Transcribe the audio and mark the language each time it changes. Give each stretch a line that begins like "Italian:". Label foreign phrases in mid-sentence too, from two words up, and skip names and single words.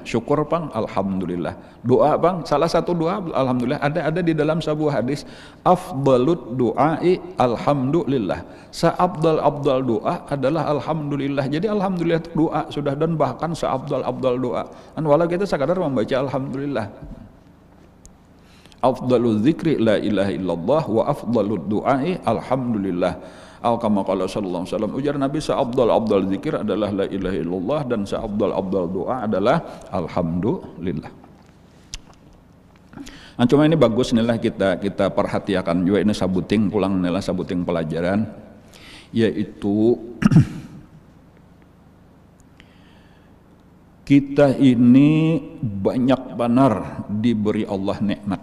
Banjar: Syukur pang alhamdulillah. Doa pang salah satu doa alhamdulillah ada di dalam sebuah hadis,
Arabic: أفضل الدعاء الحمد لله.
Indonesian: Seabdal doa adalah alhamdulillah. Jadi alhamdulillah itu doa sudah, dan bahkan seabdal doa. Walau kita sekadar membaca alhamdulillah.
Arabic: أفضل الذكر لا إله إلا الله وأفضل الدعاء الحمد لله. كما قال صلى الله عليه وسلم,
Banjar: ujar Nabi, seabdal zikir adalah
Arabic: لا إله إلا الله
Banjar: dan seabdal doa adalah alhamdulillah. Nah, cuma ini bagus inilah kita perhatikan juga, ini sabuting pulang inilah sabuting pelajaran, yaitu kita ini banyak benar diberi Allah nikmat.